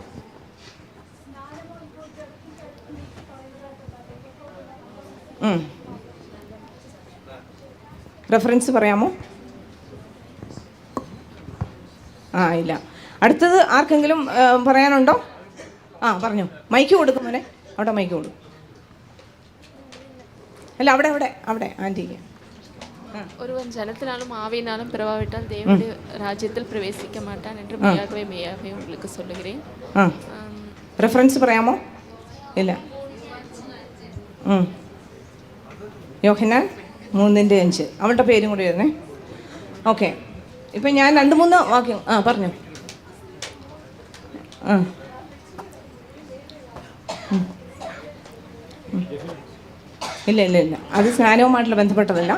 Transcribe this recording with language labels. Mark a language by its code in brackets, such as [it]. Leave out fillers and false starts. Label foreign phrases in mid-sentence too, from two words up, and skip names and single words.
[ml] റെഫറൻസ് പറയാമോ? ഇല്ല. അടുത്തത് ആർക്കെങ്കിലും പറയാനുണ്ടോ? പറഞ്ഞോ. മൈക്ക് കൊടുക്കും മോനെ, അവിടെ മൈക്ക് കൊടുക്കും. അല്ല, അവിടെ അവിടെ അവിടെ ആൻറ്റിക്ക്. [ta] ஒருவன் ஜலத்தினாலும் ஆவியினாலும் பிறவாவிட்டால் தேவனுடைய ராஜ்யத்தில் பிரவேசிக்க மாட்டான் என்று மெய்யாகவே மெய்யாகவே உங்களுக்கு சொல்லுகிறேன். [ml] റെഫറൻസ് പറയാമോ? ഇല്ല. യോഹന്നാൻ 3:5 അവളുടെ പേരും കൂടി വരുന്നേ. ഓക്കെ, ഇപ്പം ഞാൻ 2-3 വാക്യം പറഞ്ഞു. ഇല്ല ഇല്ല ഇല്ല, അത് സ്നാനവുമായിട്ടുള്ള ബന്ധപ്പെട്ടതല്ല.